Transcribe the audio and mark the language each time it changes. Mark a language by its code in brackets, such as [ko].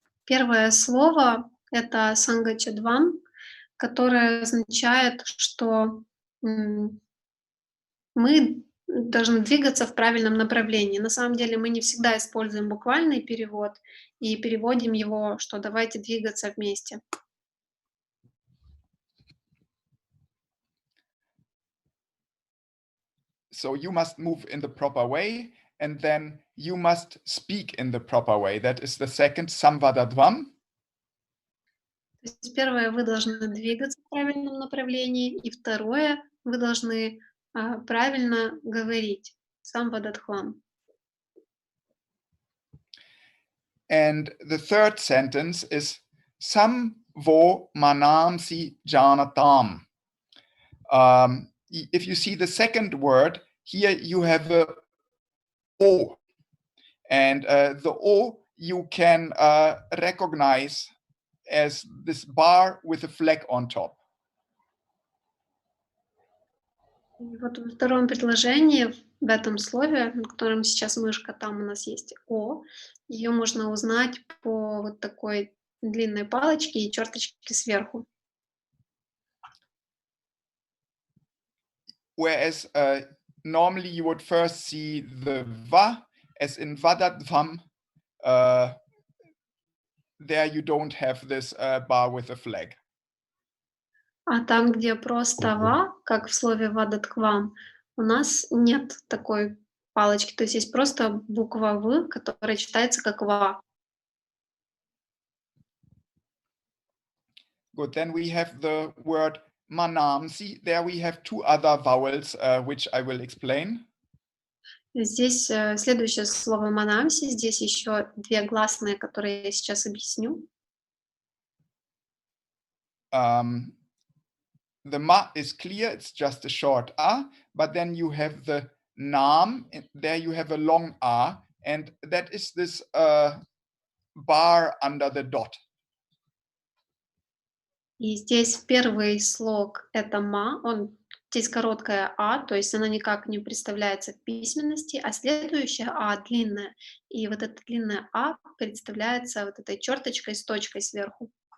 [ru] первое слово — это сангачадвам, которое означает, что мы должны двигаться в правильном направлении. На самом деле мы не всегда используем буквальный перевод и переводим его, что давайте двигаться вместе. [en] So you must move in the proper way, and then you must speak in the proper way. That is the second Samvadadvam. [ru] То есть первое, вы должны двигаться в правильном направлении, и второе, вы должны правильно говорить. Самвададхвам. [en] And the third sentence is Sam vo manamsi janatam. If you see the second word, here you have a O. And the O you can recognize as this bar with a flag on top. [ru] И вот во втором предложении, в этом слове, на котором сейчас мышка, там у нас есть О. Ее можно узнать по вот такой длинной палочке и черточке сверху. [en] Whereas normally you would first see the va, as in vadadvam. There you don't have this bar with a flag. [ru] А там, где просто ва, как в слове вададхвам, у нас нет такой палочки. То есть есть просто буква В, которая читается как ва. [en] Good, then we have the word manamsi. There we have 2 other vowels, which I will explain. [ru] Здесь следующее слово манамси. Здесь еще 2 гласные, которые я сейчас объясню. [en] The ma is clear, it's just a short a, but then you have the nam, and there you have a long a, and that is this bar under the dot. [ru] И здесь первый слог — это ма, здесь короткая а, то есть она никак не представляется в письменности, а следующая а длинная. И вот эта длинная а представляется вот этой черточкой с точкой сверху.